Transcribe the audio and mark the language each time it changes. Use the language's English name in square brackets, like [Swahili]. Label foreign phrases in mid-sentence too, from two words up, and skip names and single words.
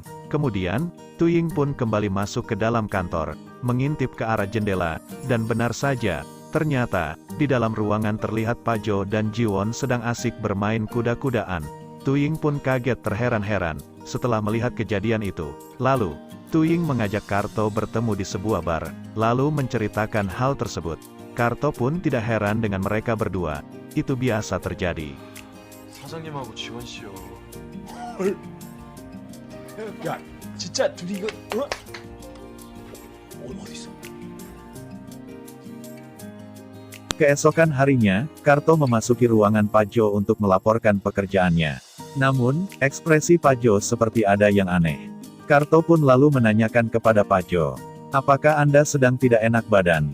[Indonesian] Kemudian, Tuing pun kembali masuk ke dalam kantor, mengintip ke arah jendela, dan benar saja, ternyata, di dalam ruangan terlihat Pak Jo dan Jiwon sedang asik bermain kuda-kudaan. Tuing pun kaget terheran-heran, setelah melihat kejadian itu. Lalu, Tuing mengajak Karto bertemu di sebuah bar, lalu menceritakan hal tersebut. Karto pun tidak heran dengan mereka berdua. Itu biasa terjadi. [Korean] 사장님하고 지원 씨요. 헐. 야, 진짜 둘이 이거 어디 있어? [Indonesian] Keesokan harinya, Karto memasuki ruangan Pak Jo untuk melaporkan pekerjaannya. Namun, ekspresi Pak Jo seperti ada yang aneh. Karto pun lalu menanyakan kepada Pak Jo, "Apakah Anda sedang tidak enak badan?"